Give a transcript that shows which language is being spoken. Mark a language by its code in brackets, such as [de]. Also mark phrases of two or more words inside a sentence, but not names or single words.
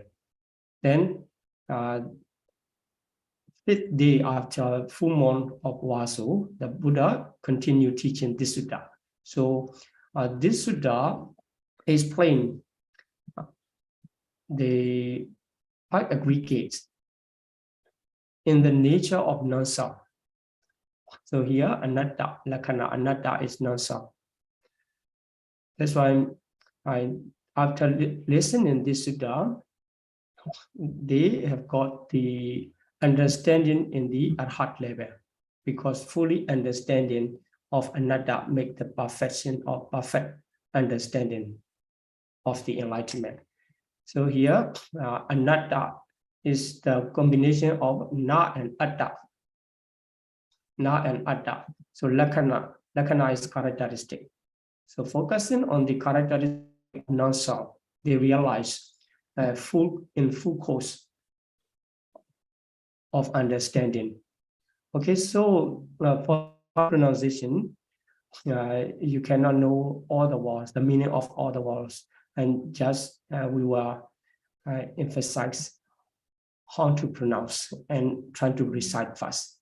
[en] Then, 5th day after full moon of Vasu, the Buddha continued teaching this sutta. So this sutta explains the 5 aggregates in the nature of non-self. So here, [pi] anatta, lakkhana, anatta [en] is non-self. That's why after listening this sutta, they have got the understanding in the arhat level, because fully understanding of anatta make the perfection of perfect understanding of the enlightenment. So here, anatta is the combination of na and atta. Na and atta. So lakkhana is characteristic. So focusing on the characteristic of non-self, they realize in full course of understanding. Okay, so for pronunciation, you cannot know all the words, the meaning of all the words, and just we will emphasize how to pronounce and try to recite first.